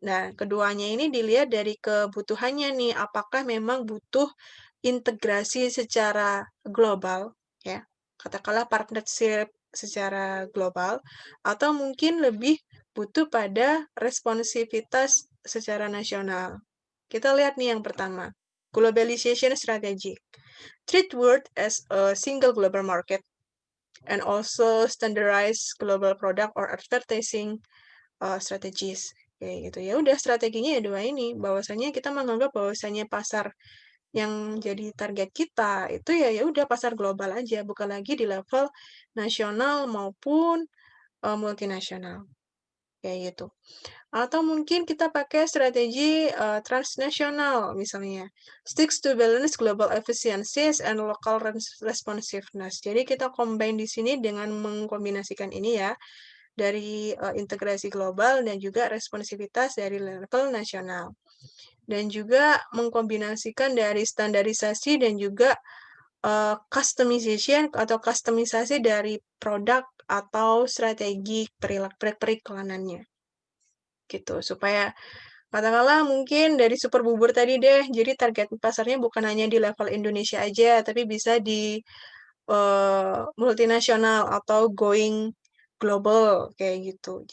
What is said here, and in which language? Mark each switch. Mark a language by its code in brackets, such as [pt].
[id] Nah, keduanya ini dilihat dari kebutuhannya nih, apakah memang butuh integrasi secara global, ya, katakanlah partnership secara global, atau mungkin lebih butuh pada responsivitas secara nasional. Kita lihat nih yang pertama, globalization strategy. [en] Treat world as a single global market and also standardize global product or advertising strategies. [id] Kayak gitu. Ya udah strateginya ya dua ini. Bahwasanya kita menganggap bahwasanya pasar yang jadi target kita itu ya udah pasar global aja, bukan lagi di level nasional maupun multinasional. Kayak gitu. Atau mungkin kita pakai strategi transnasional misalnya. [en] Sticks to balance global efficiencies and local responsiveness. [id] Jadi kita combine di sini dengan mengkombinasikan ini ya, dari integrasi global dan juga responsivitas dari level nasional. Dan juga mengkombinasikan dari standarisasi dan juga customization atau kustomisasi dari produk atau strategi periklanannya gitu, supaya katakanlah mungkin dari super bubur tadi deh, jadi target pasarnya bukan hanya di level Indonesia aja, tapi bisa di multinasional atau going global kayak gitu.